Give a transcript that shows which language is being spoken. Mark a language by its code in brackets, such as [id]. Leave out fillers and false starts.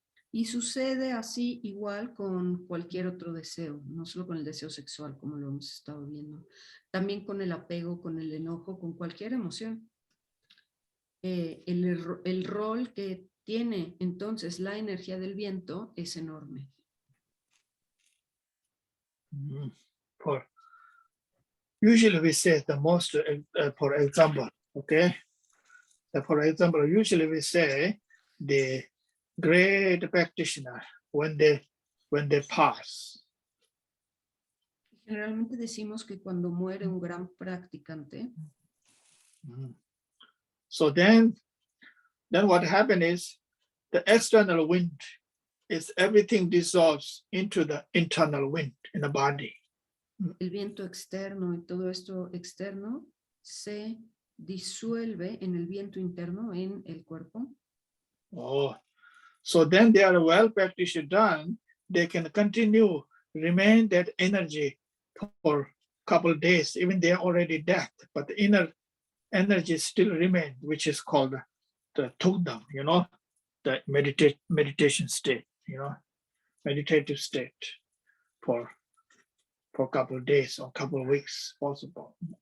[es] Y sucede así igual con cualquier otro deseo, no solo con el deseo sexual, como lo hemos estado viendo, también con el apego, con el enojo, con cualquier emoción. El rol que tiene entonces la energía del viento es enorme. [en] Usually we say the most, for example, okay? For example, usually we say the great practitioner when they pass. [es] Generalmente decimos que cuando muere un gran practicante, [en] so then what happens is the external wind is everything dissolves into the internal wind in the body. [es] El viento externo y todo esto externo se disuelve en el viento interno en el cuerpo. [en] Oh, so then they are well practiced done. They can continue remain that energy for a couple of days, even they are already dead, but the inner energy still remains, which is called the tukdam, you know, the meditation state, you know, meditative state for a couple of days or a couple of weeks possible.